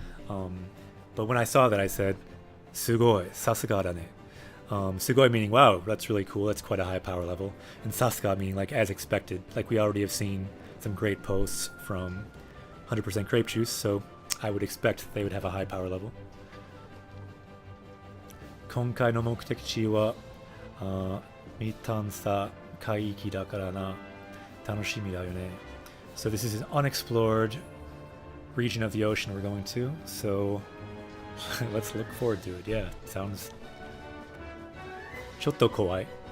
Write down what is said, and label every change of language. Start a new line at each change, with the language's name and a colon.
English: But when I saw that, I said, Sugoi, Sasuga da ne. Sugoi meaning, wow, that's really cool, that's quite a high power level. And Sasuga meaning, like, as expected. Like, we already have seen some great posts from 100% grape juice, so I would expect they would have a high power level.
Japanese: 今回の目的地は、未探査海域だからな。楽しみだよね.
English: So this is an unexplored region of the ocean we're going to, so let's look forward to it. Yeah, sounds
Japanese: ちょっと怖い.